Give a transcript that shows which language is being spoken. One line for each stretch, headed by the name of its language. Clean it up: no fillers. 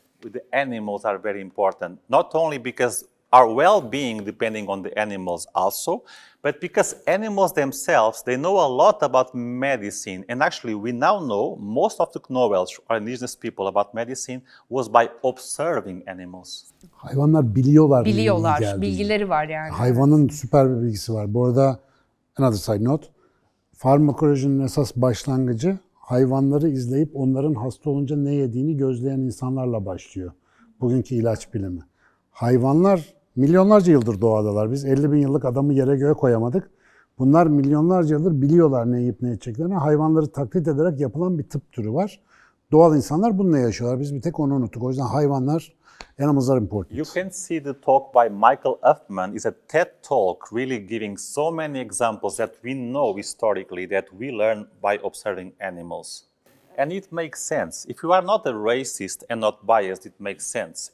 English: The animals are very important, not only because our well-being depending on the animals also, but because animals themselves, they know a lot about medicine. And actually, we now know most of the knowledge of indigenous people about medicine was by observing animals.
Turkish: Hayvanlar biliyorlar. neyin iyi Biliyorlar, geldiğini. bilgileri var yani. Hayvanın süper bir bilgisi var. Bu arada
English: another side note,
Turkish: farmakolojinin esas başlangıcı hayvanları izleyip onların hasta olunca ne yediğini gözleyen insanlarla başlıyor. Bugünkü ilaç bilimi. Hayvanlar milyonlarca yıldır doğadalar. Biz 50 bin yıllık adamı yere göğe koyamadık. Bunlar milyonlarca yıldır biliyorlar ne yiyip ne içeceklerini. Hayvanları taklit ederek yapılan bir tıp türü var. Doğal insanlar bununla yaşıyorlar. Biz bir tek onu unuttuk. O yüzden hayvanlar,
English: animals are important. You can see the talk by Michael Huffman is a TED talk really giving so many examples that we know historically that we learn by observing animals. And it makes sense. If you are not a racist and not biased, it makes sense.